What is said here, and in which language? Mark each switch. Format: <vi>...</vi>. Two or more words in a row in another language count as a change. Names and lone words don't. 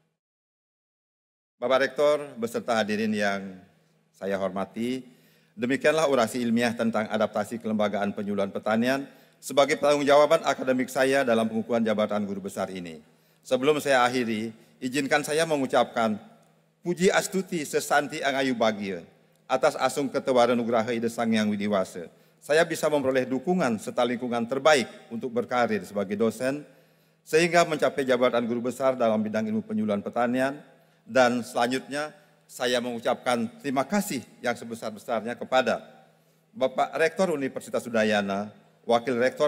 <id>Bapak Rektor beserta hadirin yang saya hormati, demikianlah orasi ilmiah tentang adaptasi kelembagaan penyuluhan pertanian sebagai pertanggungjawaban akademik saya dalam pengukuhan jabatan guru besar ini. Sebelum saya akhiri, izinkan saya mengucapkan puji astuti</id> <ban>sesanti angayu bagia</ban> <id>atas</id> <ban>asung ketewara nugraha ida sang yang widiwasa.</ban> <id>Saya bisa memperoleh dukungan serta lingkungan terbaik untuk berkarir sebagai dosen, sehingga mencapai jabatan guru besar dalam bidang ilmu penyuluhan pertanian. Dan selanjutnya saya mengucapkan terima kasih yang sebesar-besarnya kepada Bapak Rektor Universitas Udayana, Wakil Rektor</id>